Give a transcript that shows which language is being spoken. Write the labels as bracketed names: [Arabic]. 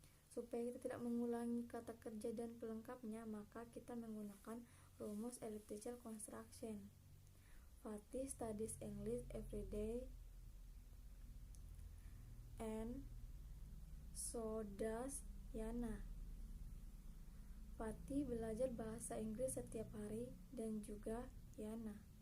[Indonesian] Supaya kita tidak mengulangi kata kerja dan pelengkapnya, maka kita menggunakan rumus elliptical construction. [English] Fatih studies English every day and so does Yana. [Indonesian] Fatih belajar bahasa Inggris setiap hari dan juga Yana.